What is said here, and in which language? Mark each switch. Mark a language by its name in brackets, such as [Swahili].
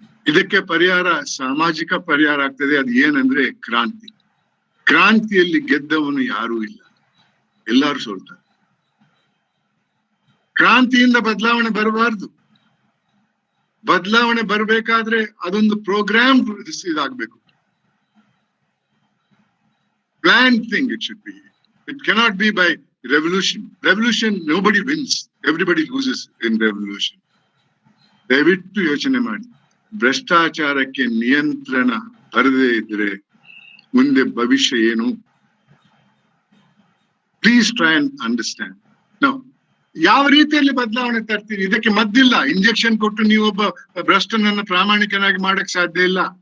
[Kannada] ಇದಕ್ಕೆ ಪರಿಹಾರ ಸಾಮಾಜಿಕ ಪರಿಹಾರ ಆಗ್ತದೆ. ಅದು ಏನಂದ್ರೆ ಕ್ರಾಂತಿ. ಕ್ರಾಂತಿಯಲ್ಲಿ ಗೆದ್ದವನು ಯಾರೂ ಇಲ್ಲ, ಎಲ್ಲರೂ ಸೋಲ್ತಾರೆ. ಕ್ರಾಂತಿಯಿಂದ ಬದಲಾವಣೆ ಬರಬಾರ್ದು. ಬದಲಾವಣೆ ಬರ್ಬೇಕಾದ್ರೆ ಅದೊಂದು program ಇದಾಗಬೇಕು. [English] Planned thing it should be. It cannot be by revolution. Revolution, nobody wins. Everybody loses in revolution. [Kannada] ದಯವಿಟ್ಟು ಯೋಚನೆ ಮಾಡಿ. ಭ್ರಷ್ಟಾಚಾರಕ್ಕೆ ನಿಯಂತ್ರಣ ಬರದೇ ಇದ್ರೆ ಮುಂದೆ ಭವಿಷ್ಯ ಏನು? [English] Please try and understand. Now, [Kannada] ಯಾವ ರೀತಿಯಲ್ಲಿ ಬದಲಾವಣೆ ತರ್ತೀರಿ? ಇದಕ್ಕೆ ಮದ್ದಿಲ್ಲ. ಇಂಜೆಕ್ಷನ್ ಕೊಟ್ಟು ನೀವೊಬ್ಬ ಭ್ರಷ್ಟನನ್ನ ಪ್ರಾಮಾಣಿಕನಾಗಿ ಮಾಡಕ್ ಸಾಧ್ಯ ಇಲ್ಲ.